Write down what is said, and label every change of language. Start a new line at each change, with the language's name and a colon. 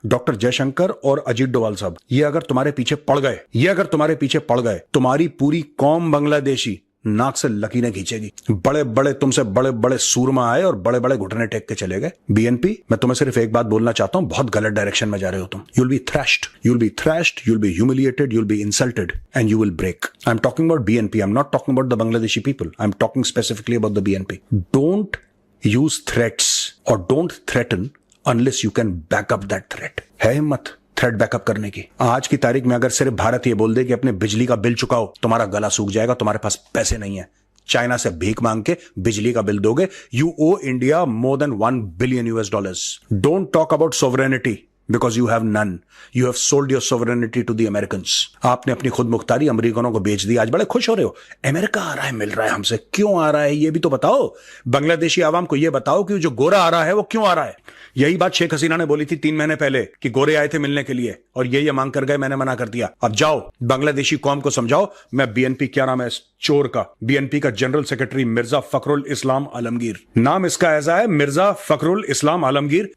Hindi: Doctor Jaishankar और अजीत डोभाल साहब, ये अगर तुम्हारे पीछे पड़ गए, तुम्हारी पूरी कौम बांग्लादेशी नाक से लकीरें खींचेगी। बड़े बड़े तुमसे बड़े बड़े सूरमा आए और बड़े बड़े घुटने टेक के चले गए। बीएनपी, मैं तुम्हें सिर्फ एक बात बोलना चाहता हूं, बहुत गलत डायरेक्शन में जा रहे हो तुम।
English: You'll be thrashed, you'll be humiliated, you'll be insulted, and you will break. I'm talking about BNP. I'm not talking about the Bangladeshi people. I'm talking specifically about the BNP. Don't use threats or don't threaten unless you can back up that threat.
Hindi: है हिम्मत threat backup करने की? आज की तारीख में अगर सिर्फ भारत ये बोल दे कि अपने बिजली का बिल चुकाओ, तुम्हारा गला सूख जाएगा, तुम्हारे पास पैसे नहीं है, चाइना से भीख मांग के बिजली का बिल दोगे।
English: You owe India more than $1 billion US. Don't talk about sovereignty because you have none. You have sold your sovereignty to the Americans.
Hindi: आपने अपनी खुद मुख्तारी अमेरिकनों को बेच दी। आज बड़े खुश हो रहे हो, अमेरिका आ रहा है, मिल रहा है हमसे। क्यों आ रहा है ये भी तो बताओ। बांग्लादेशी आवाम को ये बताओ कि जो गोरा आ रहा है वो क्यों आ रहा है। यही बात शेख हसीना ने बोली थी 3 महीने पहले कि गोरे आए थे मिलने के लिए और ये मांग कर गए, मैंने मना कर दिया। अब जाओ बांग्लादेशी कौम को समझाओ। मैं बीएनपी, क्या नाम है इस चोर का, बीएनपी का जनरल सेक्रेटरी मिर्जा फखरुल इस्लाम आलमगीर, नाम इसका ऐसा है, मिर्जा फखरुल इस्लाम आलमगीर।